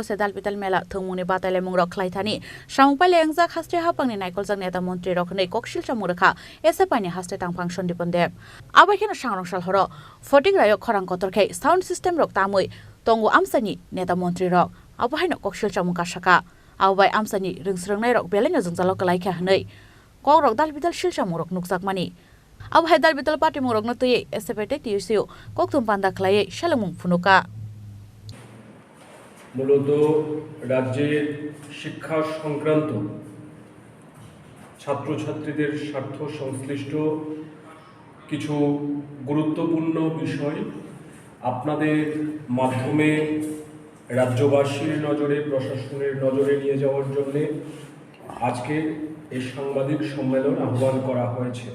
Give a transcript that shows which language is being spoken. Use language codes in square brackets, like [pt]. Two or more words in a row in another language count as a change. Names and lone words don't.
[trp] se dalbidal mela thungmuni batale mungrok khlaithani samung paile angjak haste hapangni naikoljak neta montri rok nei kokshil chamurkha SFI ni haste tang function diponde abakhena sangrongshal horo fotik rayo khorang kotorkhei [en] sound system [trp] rok tamui tongo amsani neta montri rok abahaino kokshil chamuka saka abai amsani ringsrangnai rok beleno jongjalo kalaikha hnei kok rok dalbidal silcha murok nukjakmani abai dalbidal party murok no tuye SFT TUCU koktum panda khlai shalamung phunuka [bn] মূলত রাজ্যের শিক্ষা সংক্রান্ত ছাত্রছাত্রীদের স্বার্থ সংশ্লিষ্ট কিছু গুরুত্বপূর্ণ বিষয় আপনাদের মাধ্যমে রাজ্যবাসীর নজরে প্রশাসনের নজরে নিয়ে যাওয়ার জন্য আজকে এই সাংবাদিক সম্মেলন আহ্বান করা হয়েছে।